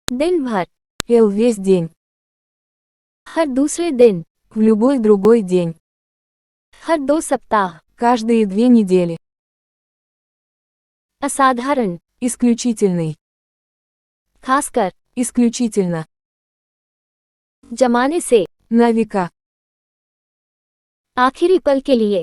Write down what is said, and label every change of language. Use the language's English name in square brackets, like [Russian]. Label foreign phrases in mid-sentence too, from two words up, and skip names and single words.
[Hindi] दिन भर, [Russian] Весь день. [Hindi] हर दूसरे दिन, [Russian] В любой другой день. [Hindi] हर 2 सप्ताह, [Russian] Каждые 2 недели. [Hindi] असाधारण, [Russian] Исключительный. [Hindi] खासकर, [Russian] Исключительно. [Hindi] जमाने से, [Russian] На века. [Hindi] आखिरी पल के लिए,